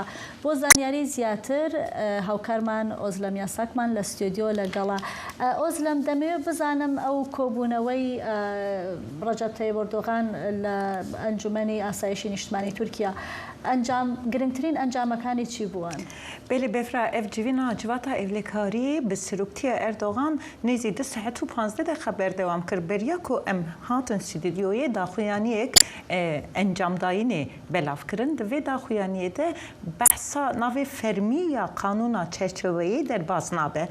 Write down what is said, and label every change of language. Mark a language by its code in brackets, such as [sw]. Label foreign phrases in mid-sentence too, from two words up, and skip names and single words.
[ckb] بۆ زانیاری زیاتر هاوکارمان ئۆزلەم یاساکمان لە ستودیۆ لەگەڵا. ئۆزلەم دەمەوێت بزانم ئەو کۆبوونەوەی ڕەجەب تایب ئەردۆغان لە ئەنجومەنی ئاسایشی نیشتمانی تورکیا گرنگترین ئەنجامەکانی چی بوون؟ [ku] بله بفرا اف جوینا جواتا evlekari bi seroktiya Erdoğan nêzî 2 saet û 15 deqe berdewam kir beriya ku em hatin stüdyoyê daxuyaniyek encamdayînê belav kirin. Di vê daxuyaniyê de behsa navê fermiya kanûna çerçeveyê derbas nabe.